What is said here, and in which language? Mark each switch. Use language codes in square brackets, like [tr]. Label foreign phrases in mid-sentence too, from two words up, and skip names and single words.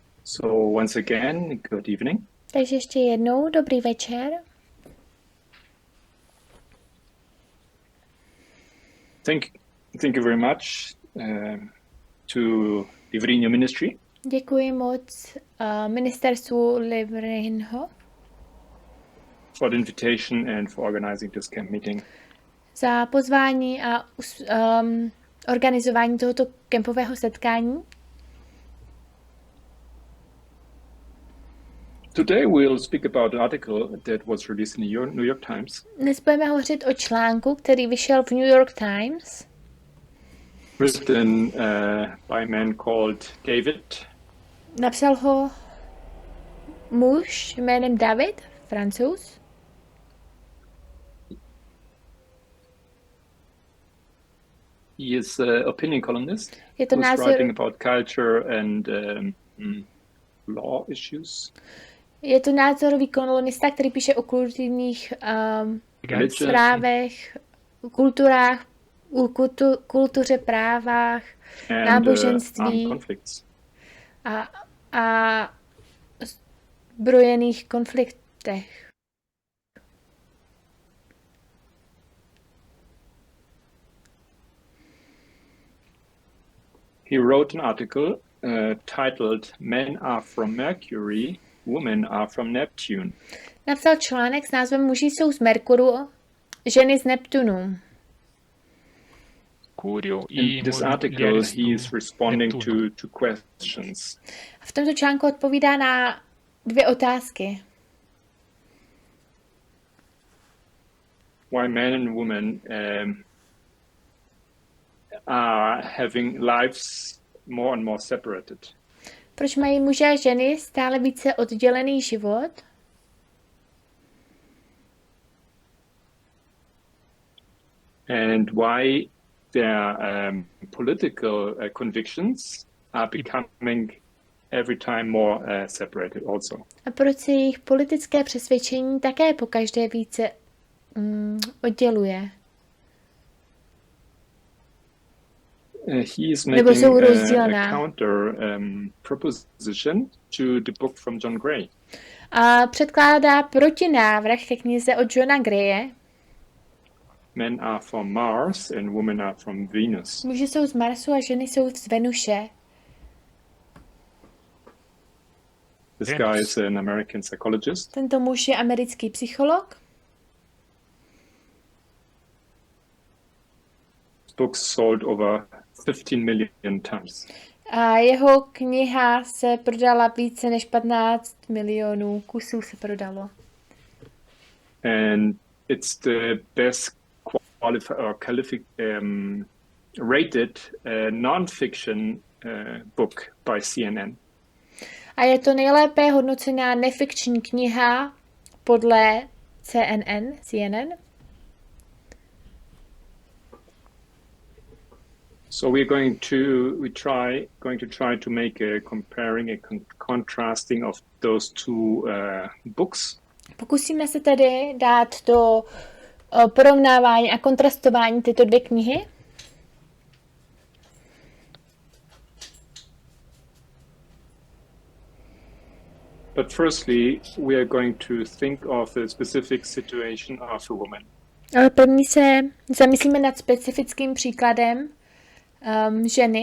[en] So once again, good evening. [cs] Takže ještě jednou, dobrý večer. [en] Thank you very much to Livrinho Ministry. [cs] Děkuji moc ministerstvu Livrinho [en] for the invitation and for organizing this camp meeting. [cs] Za pozvání a organizování tohoto kempového setkání. [en] Today we'll speak about an article that was released in the New York Times. [cs] Dnes budeme hovořit o článku, který vyšel v New York Times. [en] Written by a man called David. [cs] Napsal ho muž jménem David, Francouz. [en] He is an opinion columnist. [cs] Je to [en] who's writing about culture and law issues. [cs] Je to názorový kolumnista, který píše o kulturních zprávech, kulturách, kultuře, právách, náboženství a zbrojených konfliktech. [en] He wrote an article titled Men are from Mercury, Women are from Neptune. [cs] Napsal článek s názvem Muži jsou z Mekúru, ženy z Neptúnu. [en] In this article he is responding to questions. [cs] V tomto článku odpovídá na dvě otázky. [en] Why men and women are having lives more and more separated. [cs] Proč mají muži a ženy stále více oddělený život? [en] And why their political convictions are becoming every time more separated also. [cs] A proč se jejich politické přesvědčení také pokaždé více odděluje? [en] He is making a counter proposition to the book from John Gray. [cs] A předkládá protinávrh ke knize od Johna Graye. [en] Men are from Mars and women are from Venus. [cs] Muži jsou z Marsu a ženy jsou z Venuše. [en] This guy is an American psychologist. [cs] Tento muž je americký psycholog. [en] His books sold over 15 million times. [cs] A jeho kniha se prodala více než 15 milionů kusů se prodalo. [en] And it's the best rated non-fiction book by CNN. [cs] A je to nejlépe hodnocená nefikční kniha podle CNN. [en] So we're going to try to make a comparing and contrasting of those two books. [cs] Pokusíme se tedy dát do porovnávání a kontrastování tyto dvě knihy. [en] But firstly, we are going to think of a specific situation of a woman. [cs] Ale první se zamyslíme nad specifickým příkladem ženy,